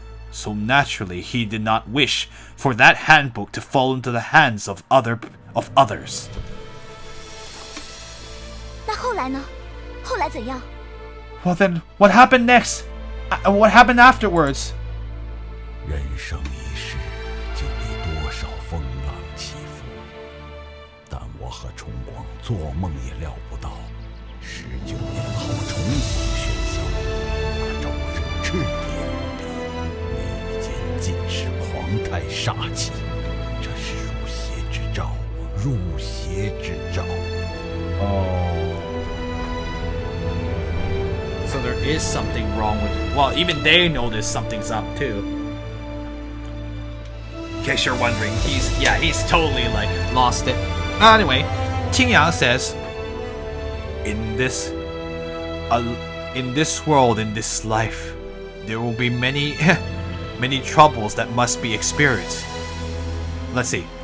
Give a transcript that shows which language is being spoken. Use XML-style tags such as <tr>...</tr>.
<en>So naturally, he did not wish for that handbook to fall into the hands of others.</en> <zh>那后来呢？后来怎样？</zh> <en>Well then, what happened next? What happened afterwards?</en> <zh>人生一世，经历多少风浪起伏，但我和崇光做梦也料不到，19年后重逢喧嚣，那周身赤烈无比，眉宇间尽是狂态煞气，这是入邪之兆，入邪之兆。</zh> <en>So there is something wrong with it. Well, even they know there's something's up too. In case you're wondering, he's totally lost it. Anyway, Qing says, in this world, in this life, there will be many troubles that must be experienced. Let's see.</en>